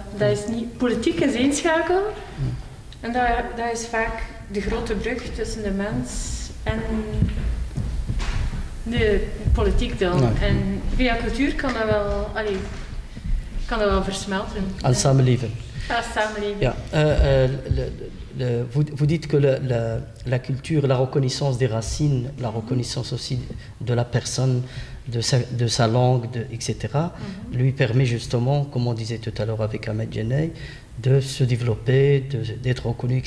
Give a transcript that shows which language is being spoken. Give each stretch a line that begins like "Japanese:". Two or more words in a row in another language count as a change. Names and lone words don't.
Dutch: Dat is niet, politiek is één schakel. En dat is vaak de grote brug tussen de mens en de politiek dan. En via cultuur kan dat wel versmelten. Als samenleving. Als samenleving. Ja.
French: Vous dites que la culture, la reconnaissance des racines, la reconnaissance aussi de la personne, de sa langue, etc., lui permet justement, comme on disait tout à l'heure avec Ahmed Jenney, de se développer, d'être reconnu, etc.